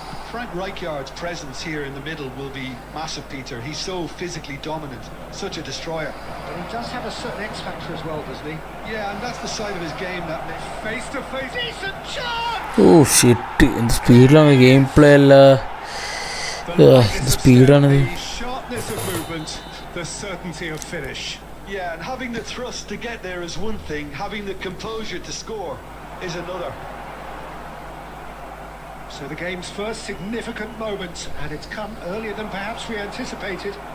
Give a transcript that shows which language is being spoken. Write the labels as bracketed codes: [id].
[en] Frank Rijkaard's presence here in the middle will be massive, Peter. He's so physically dominant, such a destroyer. But he does have a certain X factor as well, doesn't he? Yeah, and that's the side of his game that Face to face, decent chance! Oh shit, [ml] എന്ത് സ്പീഡിലാണ് game play അല്ല, എന്ത് സ്പീഡാണ്. [en] The sharpness of movement, the certainty of finish. Yeah, and having the thrust to get there is one thing, having the composure to score is another. So the game's first significant moment, and it's come earlier than perhaps we anticipated.